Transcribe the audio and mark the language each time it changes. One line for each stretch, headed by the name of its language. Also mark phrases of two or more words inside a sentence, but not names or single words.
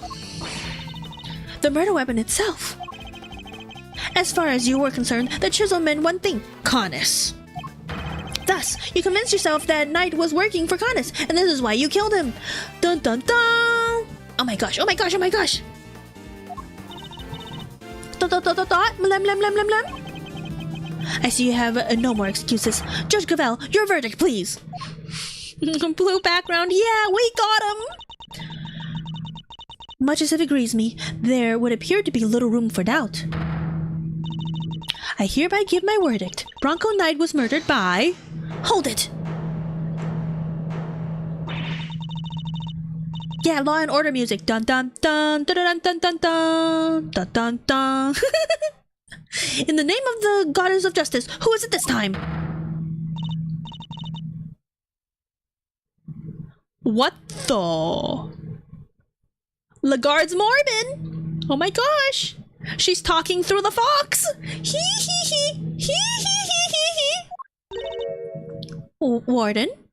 English: The murder weapon itself. As far as you were concerned, the chisel meant one thing: Connus. Thus, you convinced yourself that Knight was working for Connus, and this is why you killed him. Dun dun dun! Oh my gosh, oh my gosh, oh my gosh! Dot dot dot dot dot! Blem blem blem blem blem! I see you have no more excuses. Judge Cavell, your verdict, please. Blue background, yeah, we got him! Much as it agrees me, there would appear to be little room for doubt. I hereby give my verdict. Bronco Knight was murdered by... Hold it! Yeah, Law and Order music. Dun dun dun dun dun dun dun dun dun dun dun. In the name of the goddess of justice, who is it this time? What the? Lagarde's Morbin! Oh my gosh! She's talking through the fox! Hee hee hee! Hee hee hee hee hee! Warden?